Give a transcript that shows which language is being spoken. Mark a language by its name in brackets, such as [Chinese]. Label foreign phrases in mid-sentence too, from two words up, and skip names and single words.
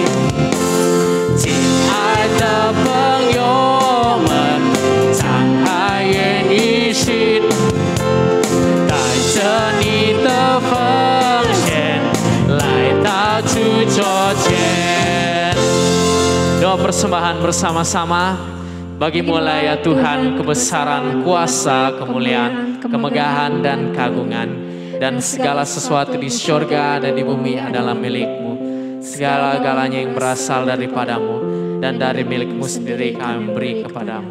[Chinese] 亲爱的朋友们，敞开愿意心，带着你的奉献来到主座前。 [Indonesian] Doa persembahan bersama-sama. Bagi-Mu ya Tuhan kebesaran, kuasa, kemuliaan, kemegahan dan kagungan, dan segala sesuatu di surga dan di bumi adalah milik-Mu. Segala-galanya yang berasal daripada-Mu dan dari milik-Mu sendiri kami beri kepada-Mu.